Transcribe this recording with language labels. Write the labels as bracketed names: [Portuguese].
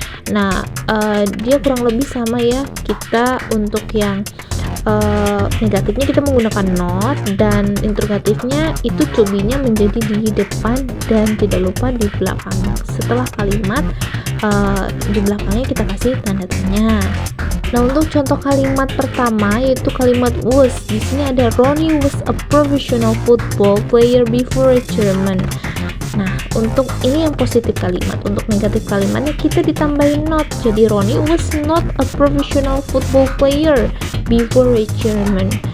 [Indonesian] Nah, dia kurang lebih sama ya. Kita untuk yang negatifnya kita menggunakan not, dan interrogatifnya itu to be-nya menjadi di depan dan tidak lupa di belakang. Setelah kalimat di belakangnya kita kasih tanda tanya. Nah, untuk contoh kalimat pertama yaitu kalimat was. Di sini ada [English] Ronnie was a professional football player before retirement. [Indonesian] Nah, untuk ini yang positif kalimat. Untuk negatif kalimatnya kita ditambahin not. Jadi [English] Ronnie was not a professional football player before retirement.